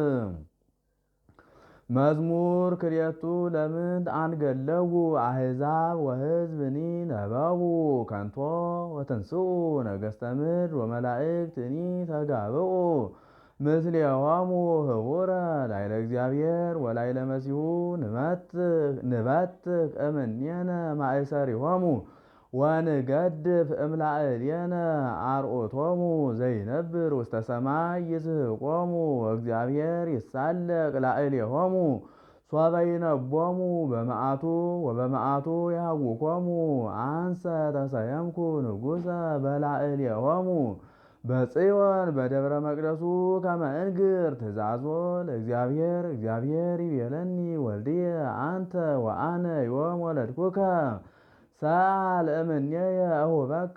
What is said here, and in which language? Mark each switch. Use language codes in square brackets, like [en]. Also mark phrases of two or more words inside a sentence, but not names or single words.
[gez] መዝሙር ክልኤቱ ለምንት አንገለዉ አሕዛብ ወሕዝብኒ ነበቡ ከንቶ ወተንስኡ ነገሥተ ምድር ወመላእክትኒ ተጋብኡ ምስሌሆሙ ህቡረ ላዕለ እግዚአብሔር ወላዕለ መሲሑ ንበትክ እምኔነ ማእሰሪሆሙ ወንገድፍ እምላዕሌነ አርዑቶሙ ዘይነብር ውስተ ሰማይ ይስሕቆሙ ወእግዚአብሔር ይሳለቅ ላዕሌሆሙ ሶበ ይነቦሙ በመዓቱ ወበመዓቱ ያውኮሙ አንሰ ተሰየምኩ ንጉሠ በላዕሌሆሙ በጽዮን በደብረ መቅደሱ ከመ እንግር ትእዛዞ ለእግዚአብሔር እግዚአብሔር ይቤለኒ ወልድየ አንተ ወአነ ዮም ወለድኩከ ሰአል እምኔየ እሁበከ